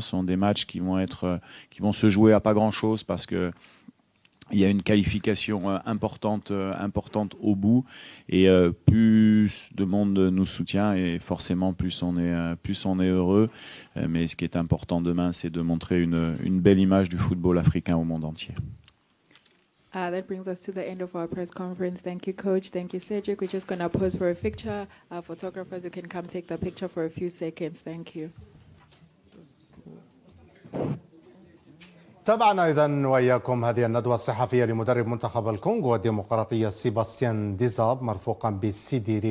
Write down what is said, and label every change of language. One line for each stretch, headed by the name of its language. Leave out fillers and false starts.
French: Ce sont des matchs qui vont se jouer à pas grand chose parce que il y a une qualification importante au bout et plus de monde nous soutient et forcément plus on est heureux. Mais ce qui est important demain, c'est de montrer une belle image du football africain au monde entier.
English: That brings us to the end of our press conference. Thank you, Coach. Thank you, Cedric. We're just going to pose for a picture. Photographers, you can come take the picture for a few seconds. Thank you.
Arabic: تابعنا إذن وإياكم هذه الندوة الصحفية لمدرب منتخب الكونغو الديمقراطية سيباستيان ديزاب مرفوقا بالسيديري